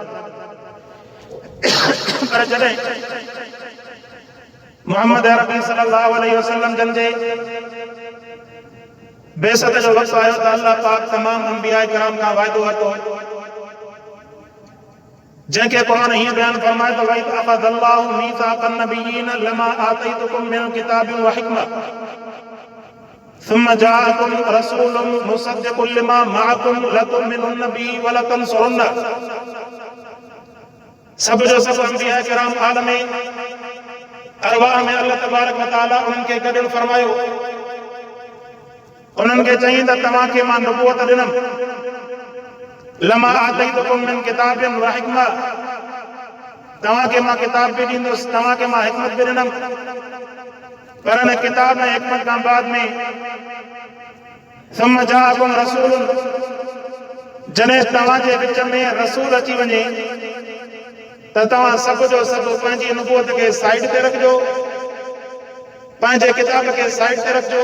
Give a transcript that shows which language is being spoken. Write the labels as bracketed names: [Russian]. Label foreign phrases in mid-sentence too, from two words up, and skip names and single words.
[Sindhi] पर जॾहिं मोहम्मद अरबी [Arabic] صلى الله عليه وسلم [Sindhi] जन जे बेसत जो वक़्तु आयो त अल्लाह पाक तमाम अंबिया किराम खां वाइदो वरितो, जंहिंखे क़ुरान हीअं बयान फरमाए त [Arabic] وإذ أخذ الله ميثاق النبيين لما آتيتكم من كتاب وحكمة ثم جاءكم رسول مصدق لما معكم لتؤمنن به ولتنصرنه. [Sindhi] सब जो सब अंबिया किराम आलम अरवाह में अल्लाह [Arabic] تبارك وتعالى [Sindhi] उन्हनि खे गॾियणु फरमायो। उन्हनि खे चई त तव्हांखे मां नबूवत ॾिनमि, [Arabic] لما آتيتكم من كتاب وحكمة, [Sindhi] तव्हांखे मां किताब बि ॾींदुसि, तव्हांखे मां हिकमत बि ॾिनमि। पर हिन किताब ऐं हिकमत खां बाद में [Arabic] ثم جاءكم رسول, [Sindhi] जॾहिं तव्हांजे विच में रसूल अची वञे त तव्हां सभु जो सभु पंहिंजी नबूवत खे साइड ते रखिजो, पंहिंजे किताब खे साइड ते रखिजो।